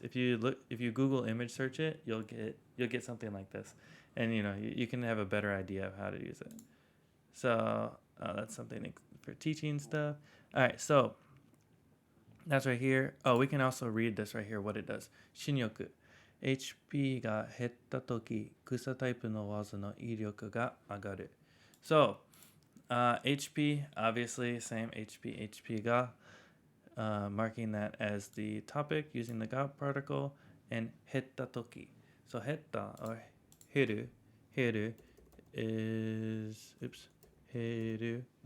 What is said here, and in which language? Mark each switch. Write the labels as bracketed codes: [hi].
[en] If you Google image search it, you'll get something like this, and you can have a better idea of how to use it. So that's something for teaching stuff. All right, so that's right here. Oh, we can also read this right here. What it does. Shinyoku. [ja] HP が減ったとき、草タイプの技の威力が上がる。 [en] So, HP, obviously, same HP が marking that as the topic using the ga particle, and hetta toki. So hetta or heru is heru.